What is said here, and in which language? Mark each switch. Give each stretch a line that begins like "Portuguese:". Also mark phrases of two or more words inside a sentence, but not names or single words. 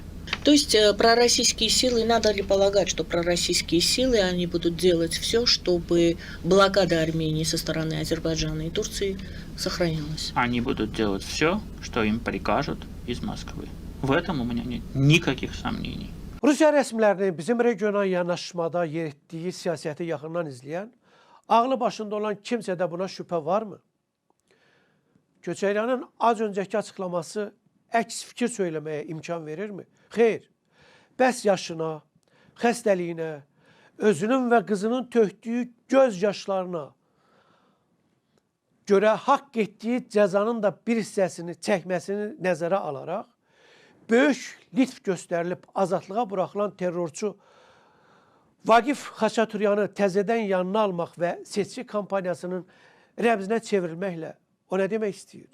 Russian: То есть пророссийские силы, надо ли полагать, что пророссийские силы, они будут делать все, чтобы блокада Армении со стороны Азербайджана и Турции сохранялась? Они будут делать все, что им прикажут из Москвы. В этом у меня нет никаких сомнений.
Azerbaijani: Rusiya rəsmilərinin bizim regional yanaşmada yer etdiyi siyasəti yaxından izləyən, ağlı başında olan kimsədə buna şübhə varmı? Köçəryanın az öncəki açıqlaması əks fikir söyləməyə imkan verirmi? Xeyr. Bəs yaşına, xəstəliyinə, özünün və qızının tökdüyü göz yaşlarına görə haqq etdiyi cəzanın da bir hissəsini çəkməsini nəzərə alaraq, böyük litf göstərilib azadlığa buraxılan terrorçu Vaqif Xaçaturyanı təzədən yanına almaq və seçki kampaniyasının rəmzinə çevrilməklə o nə demək istəyir?